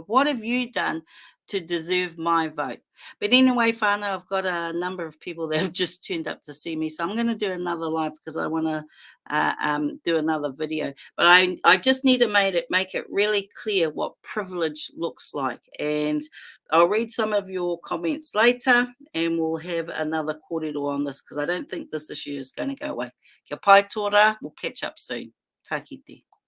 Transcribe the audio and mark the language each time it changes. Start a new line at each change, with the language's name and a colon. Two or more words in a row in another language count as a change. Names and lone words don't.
English: What have you done to deserve my vote? But anyway, whānau, I've got a number of people that have just turned up to see me, so I'm going to do another live because I want to do another video. But I just need to make it really clear what privilege looks like. And I'll read some of your comments later, and we'll have another kōrero on this, because I don't think this issue is going to go away.
Māori: Kia pai tō rā,
English: we'll catch up soon.
Māori: Tā kite.